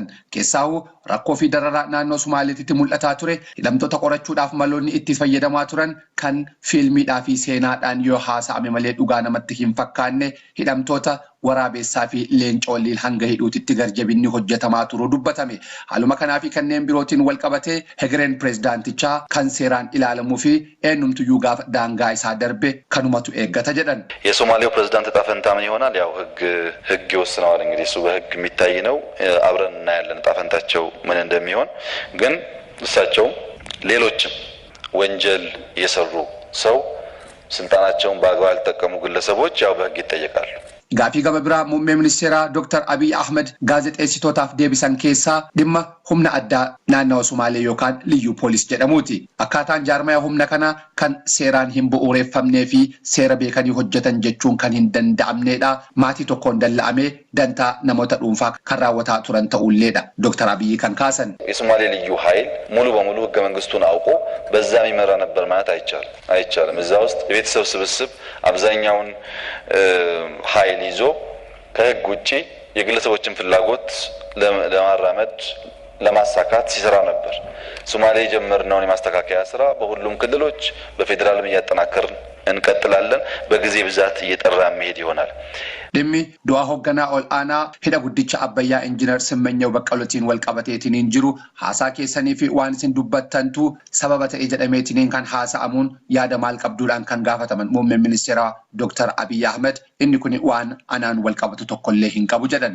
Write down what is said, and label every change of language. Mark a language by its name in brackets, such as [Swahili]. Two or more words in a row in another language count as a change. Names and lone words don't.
[Oromo] Keessaawuu rakkoo fi dararaa naannoo Sumaaleetitti mul'ataa ture hidhamtoota qorachuudhaaf maloonni itti fayyadamaa turan kan fiilmiidhaa fi seenaadhaan yoo haasa'ame malee dhugaa namatti hin fakkaanne hidhamtoota waraabessaa fi leencoolliin hanga hidhuutitti garjabinni hojjetamaa turuu dubbatame. Haaluma kanaa fi kanneen birootiin wal qabatee hegereen pirezidaantichaa kan seeraan ilaalamuu fi eenyumtuyyuu gaafa daangaa isaa darbe kanumatu eeggata jedhan. [Amharic] የሶማሌው ፕሬዝዳንት ዕጣ ፈንታ ምን ይሆናል? ያው ህግ ይወስነዋል። እንግዲህ እሱ በህግ የሚታይ ነው። አብረን እናያለን ዕጣ ፈንታቸው ምን እንደሚሆን። ግን እሳቸው ሌሎችም ወንጀል የሰሩ ሰው ስልጣናቸውን በአግባብ ያልተጠቀሙ ግለሰቦች ያው በህግ ይጠየቃሉ። [Oromo] Gaafii gama biraa muummee ministeeraa Dr. Abiy Ahmed gaazexeessitootaaf deebisan keessaa dhimma humna addaa naannoo Sumaalee yookaan [Amharic] ልዩ ፖሊስ [Oromo] jedhamuuti. Akkaataan jaarmaya humna kanaa kan seeraan hin bu'uureffamnee fi seera beekanii hojjetan jechuun kan hin danda'amneedha. Maatii tokkoon dalla'amee dantaa namoota dhuunfaa kan raawwataa turan ta'ulleedha. Dr. Abiy kan kaasan. [Amharic] የሶማሌ ልዩ ኃይል ሙሉ በሙሉ ህገ መንግስቱን አውቆ በዛ የሚመራ ነበር ማለት አይቻልም። እዛ ውስጥ የቤተሰብ ስብስብ አብዛኛውን ኃይል ይዞ ከህግ ውጪ የግለሰቦችን ፍላጎት ለማራመድ ለማሳካት ሲሰራ ነበር። ሶማሌ ጀመርነው የማስተካከያ ስራ በሁሉም ክልሎች በፌደራልም እያጠናከርን እንቀጥላለን። በጊዜ ብዛት እየጠራ መሄድ ይሆናል። [Oromo] Dhimmi du'a hoogganaa ol aanaa hidha guddicha Abbayyaa Injiinar Simmanyaw Baqqalootiin wal qabateetiin jiru haasaa keessanii fi waan isin dubbattantu sababa ta'ee jedhameetiin kan haasa'amuun yaada maal qabduudhaan kan gaafataman muummeen ministeeraa Dr. Abiy Ahmed inni kun waan anaan wal qabatu tokkollee hin qabu jedhan.